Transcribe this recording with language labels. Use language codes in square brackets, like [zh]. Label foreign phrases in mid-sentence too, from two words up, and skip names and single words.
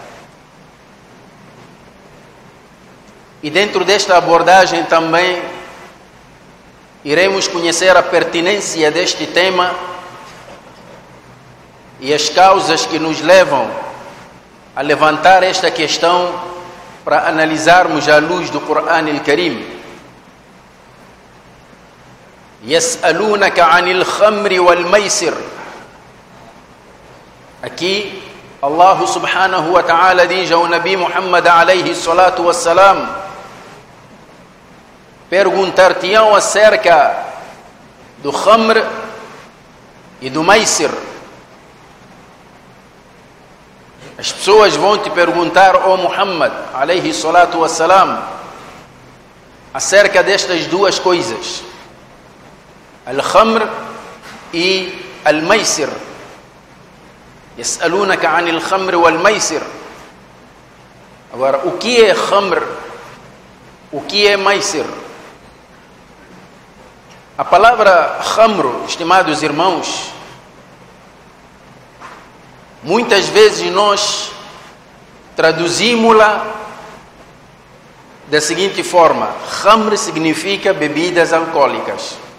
[pt] E dentro desta abordagem também iremos conhecer a pertinência deste tema e as causas que nos levam a levantar esta questão para analisarmos à luz do Qur'an al-Karim. [ar] يسألونك عن الخمر والميسر. [pt] Aqui [ar] الله سبحانه وتعالى [pt] diz ao Nabi Muhammad [ar] عليه الصلاة والسلام: [pt] perguntar-te-ão acerca do khamr e do maisir. As pessoas vão te perguntar, ó Muhammad [ar] عليه الصلاة والسلام, [pt] acerca destas duas coisas, al-khamr e al-maisir. [ar] يسألونك عن الخمر والميسر. [pt] Agora, o que é khamr? O que é maisir? A palavra khamr, estimados irmãos, muitas vezes nós traduzimos-la da seguinte forma: khamr significa bebidas alcoólicas.